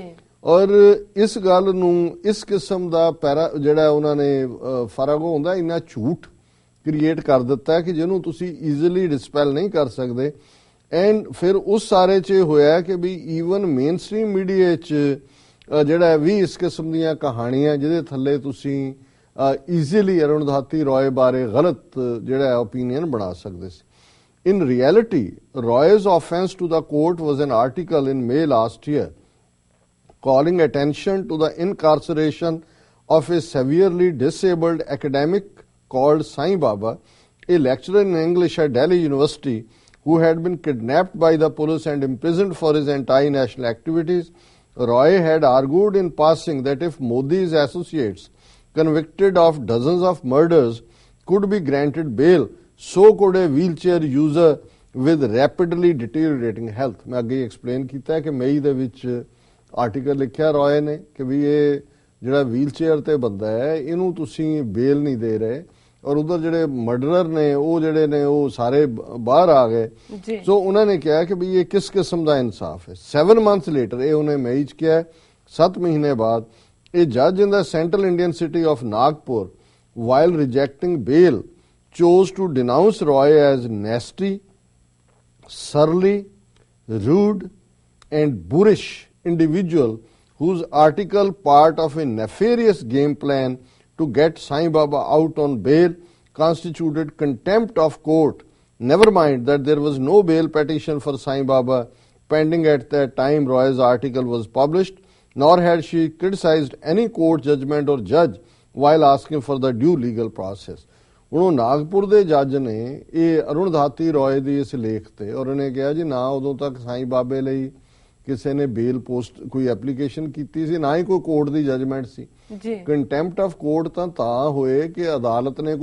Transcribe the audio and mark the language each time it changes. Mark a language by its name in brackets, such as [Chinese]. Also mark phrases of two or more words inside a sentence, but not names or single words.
[Punjabi] ਔਰ ਇਸ ਗੱਲ ਨੂੰ ਇਸ ਕਿਸਮ ਦਾ ਜਿਹੜਾ ਉਹਨਾਂ ਨੇ ਫਰਕ ਹੁੰਦਾ ਇੰਨਾ ਝੂਠ ਕ੍ਰੀਏਟ ਕਰ ਦਿੱਤਾ ਕਿ ਜਿਹਨੂੰ ਤੁਸੀਂ [English] easily dispel [Punjabi] ਨਹੀਂ ਕਰ ਸਕਦੇ। ਐਂਡ ਫਿਰ ਉਸ ਸਾਰੇ 'ਚ ਹੋਇਆ ਕਿ ਵੀ [English] even main stream media [Punjabi] 'ਚ ਜਿਹੜਾ ਵੀ ਇਸ ਕਿਸਮ ਦੀਆਂ ਕਹਾਣੀਆਂ ਜਿਹਦੇ ਥੱਲੇ ਤੁਸੀਂ ਈਜ਼ੀਲੀ ਅਰੁਣਧਾਤੀ ਰॉय ਬਾਰੇ ਗਲਤ ਜਿਹੜਾ ਓਪੀਨੀਅਨ ਬਣਾ ਸਕਦੇ ਸੀ। [English] In reality, Roy's offense to the court was an article in May last year calling attention to the incarceration of a severely disabled academic called Sai Baba a lecturer in English at Delhi University, who had been kidnapped by the police and imprisoned for his anti-national activities. Roy had argued in passing that if Modi's associates convicted of dozens of murders could be granted bail, so could a wheelchair user with rapidly deteriorating health. [Punjabi] ਮੈਂ ਅੱਗੇ explain ਕੀਤਾ ਹੈ ਕਿ ਮਈ ਦੇ ਵਿੱਚ ਆਰਟੀਕਲ ਲਿਖਿਆ ਰॉय ਨੇ ਕਿ ਵੀ ਇਹ ਜਿਹੜਾ ਵੀਲਚੇਅਰ ਤੇ ਬੰਦਾ ਹੈ ਇਹਨੂੰ ਤੁਸੀਂ ਬੇਲ ਨਹੀਂ ਦੇ ਰਹੇ ਔਰ ਉਧਰ ਜਿਹੜੇ ਮਰਡਰਰ ਨੇ ਉਹ ਜਿਹੜੇ ਨੇ ਉਹ ਸਾਰੇ ਬਾਹਰ ਆ ਗਏ ਸੋ ਉਹਨਾਂ ਨੇ ਕਿਹਾ ਕਿ ਵੀ ਇਹ ਕਿਸ ਕਿਸਮ ਦਾ ਇਨਸਾਫ ਹੈ [English] 7 months later [Punjabi] ਇਹ ਉਹਨੇ ਮਈ ਚ ਕਿਹਾ 7 ਮਹੀਨੇ ਬਾਅਦ [English] a judge in the central Indian city of Nagpur, while rejecting bail, chose to denounce Roy as nasty, surly, rude, and boorish individual whose article, part of a nefarious game plan to get Sai Baba out on bail, constituted contempt of court. Never mind that there was no bail petition for Sai Baba pending at that time Roy's article was published, nor had she criticized any court judgment or judge while asking for the due legal process. [Punjabi] ਹੁਣ ਨਾਗਪੁਰ ਦੇ ਜੱਜ ਨੇ ਇਹ ਅਰੁਣਧਾਤੀ ਰॉय ਦੀ ਇਸ ਲੇਖ ਤੇ ਔਰ ਉਹਨੇ ਕਿਹਾ ਜੀ ਨਾ ਉਦੋਂ ਤੱਕ ਸਾਈਂ ਬਾਬੇ ਲਈ ਕਿਸੇ ਨੇ [English] bail post [Punjabi] ਕੋਈ ਐਪਲੀਕੇਸ਼ਨ ਕੀਤੀ ਸੀ ਨਾ ਹੀ ਕੋਈ ਕੋਰਟ ਦੀ ਜਜਮੈਂਟ ਸੀ ਜੀ [English] contempt of court [Punjabi] ਤਾਂ ਹੋਏ ਕਿ ਅਦਾਲਤ ਨੇ